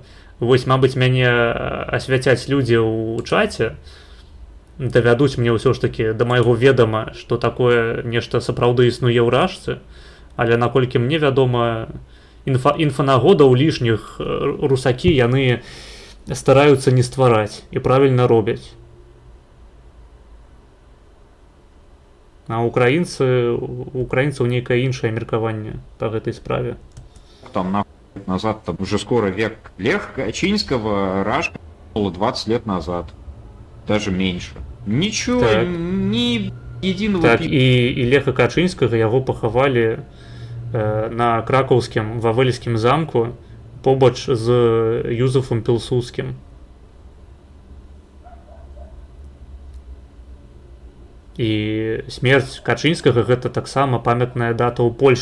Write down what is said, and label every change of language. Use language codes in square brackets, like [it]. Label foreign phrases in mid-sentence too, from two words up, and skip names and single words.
[be] Вось, мабыць, мяне асвяцяць людзі ў чаце, давядуць мне ўсё ж такі да майго ведама, што такое нешта сапраўды існуе ў рашцы, але наколькі мне вядома, інфанагодаў лішніх русакі яны стараюцца не ствараць і правільна робяць. А украінцаў нейкае іншае меркаванне па гэтай справе. [ru] Там назад, там уже скоро век Леха Качинского, Рашка было 20 лет назад. Даже меньше. Ничего, так. Ни единого... [be] Так, і Леха Качынскага яго пахавалі на кракаўскім Вавельскім замку побач з Юзефам Пілсудскім. І смерць Качынскага гэта таксама памятная дата ў Польшчы.